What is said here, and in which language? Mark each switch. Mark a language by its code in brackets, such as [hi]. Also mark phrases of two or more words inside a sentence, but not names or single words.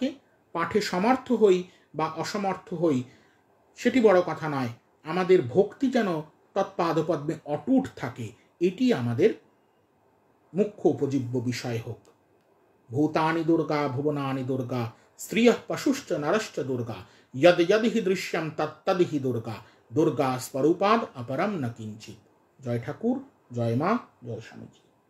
[bn] পাঠে সমর্থ হই বা অসমর্থ হই সেটি বড় কথা নয়, আমাদের ভক্তি যেন তৎপাদপদ্মে অটুট থাকে, এটি আমাদের মুখ্য উপজীব্য বিষয় হোক। [sa] ভূতানি দুর্গা ভুবনানি দুর্গা স্ত্রিয়ঃ পশুশ্চ নরশ্চ দুর্গা यद यद हि दृश्यम तत्तद हि दुर्गा, दुर्गा स्वरूपाद अपरम न किंचित। [bn] জয় ঠাকুর, জয় মা, জয় স্বামীজী।